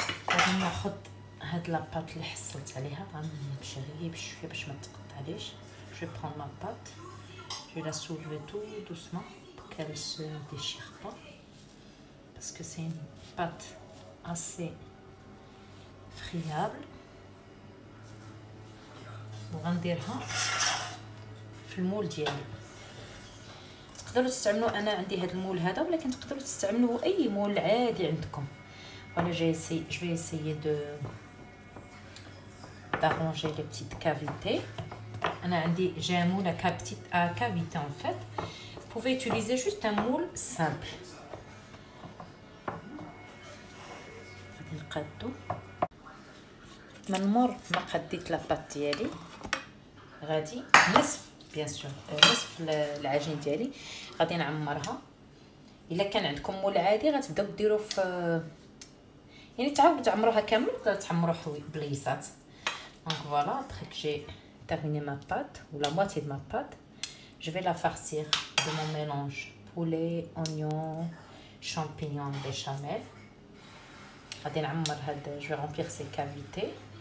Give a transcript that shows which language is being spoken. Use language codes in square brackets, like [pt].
[ar] غادي ناخذ هاد لاباط اللي حصلت عليها، غنمشي غير بشويه باش ما تقطعليش. [fr] Je vais prendre ma pâte, je vais la soulever tout doucement pour qu'elle se déchire pas, parce que c'est une pâte assez friable. [ar] وغنديرها في المول ديالي. تقدروا تستعملوا، انا عندي هذا المول هذا، ولكن تقدروا تستعملوا اي مول عادي عندكم. [fr] Voilà, je vais essayer d'arranger les petites cavités. J'ai un moule à cavité en fait. Vous pouvez utiliser juste un moule simple. [ar] غادي نقادو. من مور ما قديت لاباط ديالي غادي نصف بيان سور نصف العجين ديالي غادي نعمرها. الا كان عندكم مول عادي غتبداو ديروا في، يعني تعاودوا تعمروها كامل ولا تعمروا بليصات. [fr] Donc voilà, après que j'ai terminé ma pâte ou la moitié de ma pâte, je vais la farcir de mon mélange poulet, oignon, champignons, béchamel. [ar] غادي نعمر هاد، [fr] je vais remplir ces cavités.